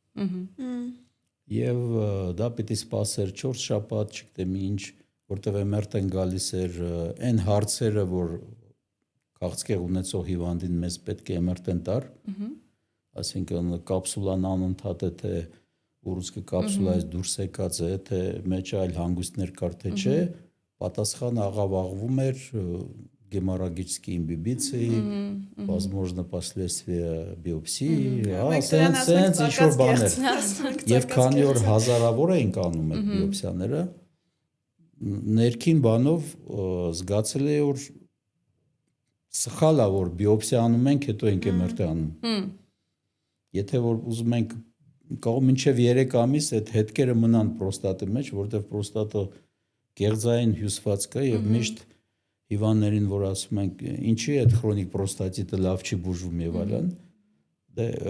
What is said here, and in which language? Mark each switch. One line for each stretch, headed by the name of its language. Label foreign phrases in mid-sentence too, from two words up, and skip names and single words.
Armenian: Եվ դա պիտի սպասեր 4 շաբաթ, չգիտեմ ինչ, որտեղ MRT-ն գալիս էր այն հարցերը, որ քաղցկեղ ունեցող հիվանդին մեզ պետք է MRT-ն տար, այսինքն կապսուլան անընդհատ է թե ուռուցքը կապսուլայից դուրս եկած է, թե մեջ այլ հանգույցներ կար թե չէ, պատասխանը աղավաղվում էր
Russian: геморрагические имбибиции, возможно, последствия биопсии,
Armenian: սենց ինչ-որ բաներ։ Եվ քանի որ հազարավոր էին կանում այդ բիոպսիաները, ներքին բանով զգացել է, որ սխալ է, որ բիոպսիա անում ենք, հետո ենք MRT անում։ Եթե որ ուզում ենք կարող մինչև 3 ամիս այդ հետքերը մնան պրոստատի մեջ, որտեղ պրոստատը գեղձային հյուսված կա եւ միշտ հիվանդներին, որ ասում ենք, ինչի այդ քրոնիկ պրոստատիտը լավ չի բուժվում եւ այլն, դե